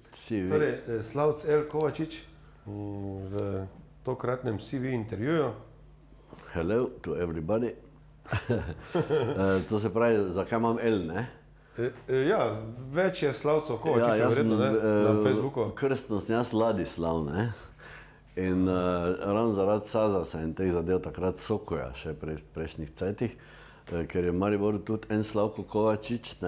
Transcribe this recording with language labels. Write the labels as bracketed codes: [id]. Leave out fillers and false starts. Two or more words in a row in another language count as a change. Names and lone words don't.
[sl] CV. Torej, Slavc L. Kovačič v tokratnem CV intervjuju. [en] Hello to everybody. [sl] To se pravi, zakaj imam L, ne? Ja, več je Slavcov Kovačiča, jaz verjetno, ne, na Facebooku. Krstno sem jaz Ladislav, ne? In ravno zaradi Sazasa in teh zadev takrat Sokoja, še prejšnjih cajtih, ker je v Mariboru tudi en Slavko Kovačič, ne?